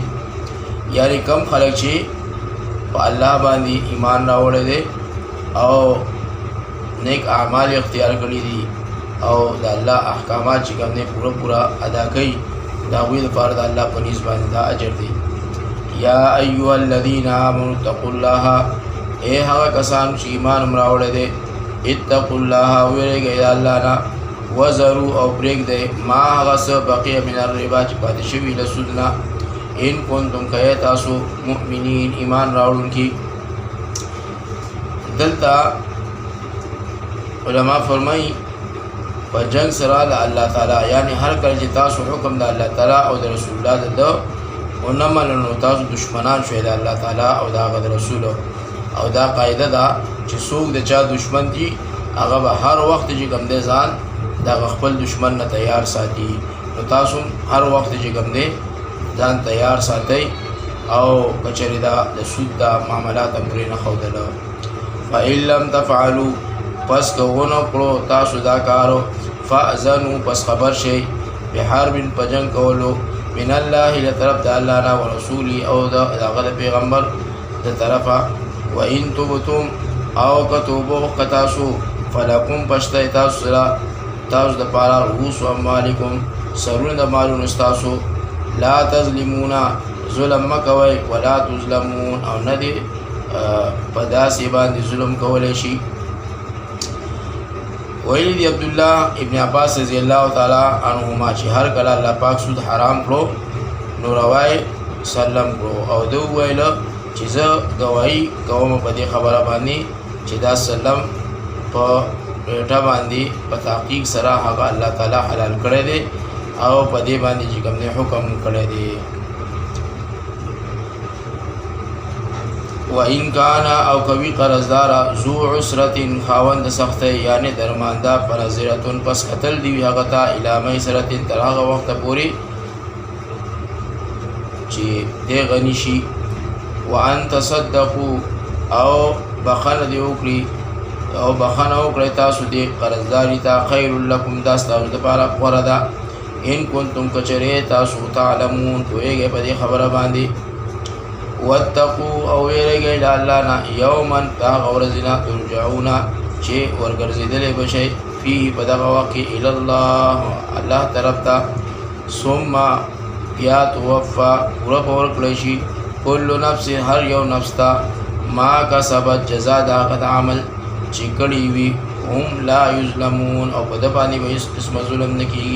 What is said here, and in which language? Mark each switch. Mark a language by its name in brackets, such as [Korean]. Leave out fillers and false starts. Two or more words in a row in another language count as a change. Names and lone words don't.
[Pashto] یعنی کم خلک چې په الله باندې ایمان راوړی دی او نیک اعمال اختیار کړي دي او د الله احکامات چې کوم دی پوره ادا کوي، د هغوی لپاره د الله په نیز باندې دا اجر دی. [Arabic] یا ایها الذین آمنوا اتقوا الله، [Pashto] ای هغه کسان چې ایمان هم راوړی دی، [Arabic] اتقوا الله [Pashto] ویرېږئ د الله نه، وذروا او پرېږدئ ما هغه څه [Arabic] بقیه من الربا [Pashto] چې پاتې شوي له سود نه، [Arabic] ان کنتم [Pashto] که تاسو مؤمنین ایمان راوړونکي. دلته علما فرمایي په جنگ سره د الله تعالی، یعنی هر کله چې تاسو حکم د الله تعالی او د رسول الله د ده ونه منلو، تاسو دشمنان شوئ د الله تعالی او د هغه د رسول. او دا قاعده ده چې څوک د چا دشمن دي هغه به هر وخت چې کوم دی ځان د خپل دشمن نه تیار ساتي، نو تاسو هر وخت چې کوم دی ځان تیار ساتئ او کچرې دا د سود دا معاملات هم پرې نه ښودله. [Arabic] فإن لم تفعلوا، [Pashto] پس که ونه کړو تاسو دا کارو، فأذنوا، پس خبر شئ بحرب په جنګ کولو، [Arabic] من الله [Pashto] له طرف د الله نه، ورسولي او د هغه د پیغمبر د طرفه. [Arabic] وإن تبتم، [Pashto] او که توبه وکړه تاسو، فلکم پشته تاسو سره، تاسو دپاره [Arabic] رؤوس اموالکم، [Pashto] سرونه د مالونو ستاسو، [Arabic] لا تظلمون، [Pashto] ظلم مه کوئ، [Arabic] ولا تظلمون، [Pashto] او نه دې په داسې باندې ظلم کولی شي. ویلی دی عبدالله ابن عباس [Arabic] رضی الله تعالی عنهما [Pashto] چې هر کله الله پاک سود حرام کړو نو روای سلم کړو، او ده وویله چې زه ګواهي کوم په دې خبره باندې چې دا سلم په ډېټه باندې په تحقیق سره هغه الله تعالی حلال کړی دی او په دې باندې چې کوم دی حکم کړی دی. [Arabic] وإن كان [Pashto] او کوي قرضدار [Arabic] ذو عسرة، [Pashto] خاوند سختۍ یعنی درمانده، فنظرة، پس قتل دی هغه ته [Arabic] الی میسرة، [Pashto] تر هغه وخته پورې چې دی غني شي. [Arabic] وأن تصدقوا، [Pashto] او بخنه دی وکړي او بخنه وکړئ تاسو دې قرضداري ته، [Arabic] خیر لکم، [Pashto] دا ستاسو دپاره غوره ده. [Arabic] ان کنتم [Pashto] کچرې تاسو تعلمون، پوهېږئ په دې خبره باندې. واتقوا، او ویرېږئ د الله نه، یوما په هغه ورځې نه، ترجعون چې ورګرځېدلی به شئ فيه په دغه وخت کې [Arabic] الی الله [Pashto] الله طرف ته، ثم بیا توفا پوره به ورکړی شي [Arabic] کل نفس [Pashto] هر یو نفس ته [Arabic] ما کسبت [Pashto] جزا د هغه د عمل چې کړی وي، هم [Arabic] لا یظلمون، [Pashto] او په ده باندې به هېڅ قسمه ظلم نه کېږي.